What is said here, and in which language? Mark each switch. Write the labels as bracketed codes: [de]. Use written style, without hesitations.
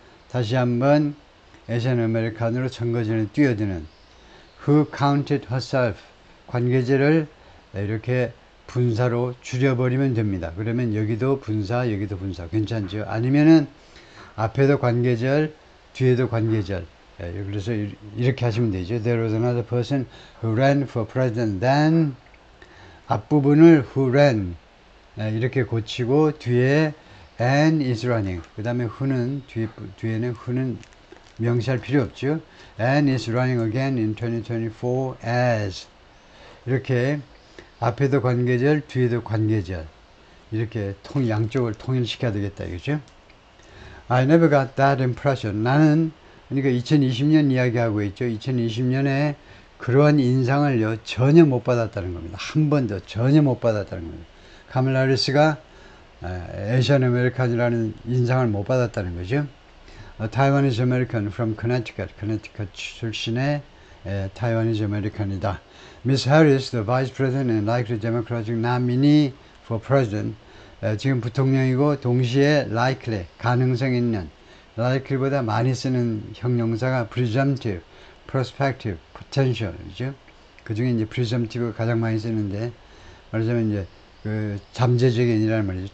[ko] 다시 한번 [en] Asian American [ko] 으로 선거전에 뛰어드는 [en] who counted herself. [ko] 관계절을 이렇게 분사로 줄여버리면 됩니다. 그러면 여기도 분사, 여기도 분사. 괜찮죠? 아니면은 앞에도 관계절, 뒤에도 관계절. 그래서 이렇게 하시면 되죠. [en] There was another person who ran for president. Then [ko] 앞부분을 [en] who ran [ko] 이렇게 고치고 뒤에 [en] and is running. [ko] 그 다음에 who는 뒤에는 who는 명시할 필요 없죠. [en] and is running again in 2024 as [ko] 이렇게 앞에도 관계절, 뒤에도 관계절 이렇게 양쪽을 통일시켜야 되겠다 이거죠. [en] I never got that impression. [ko] 나는 그러니까 2020년 이야기하고 있죠. 2020년에 그러한 인상을요 전혀 못 받았다는 겁니다. 한 번도 전혀 못 받았다는 겁니다. 카멜라 해리스가 에이션 아메리칸이라는 인상을 못 받았다는 거죠. [en] Taiwanese American from Connecticut [ko] 출신의 [en] Taiwanese American이다. Miss Harris, the Vice President and likely Democratic nominee for President. [ko] 지금 부통령이고 동시에 likely 가능성 있는 likely보다 많이 쓰는 형용사가 [en] presumptive, prospective, potential [ko] 이죠. 그 중에 이제 presumptive가 가장 많이 쓰는데 말하자면 이제 그 잠재적인이라는 말이죠.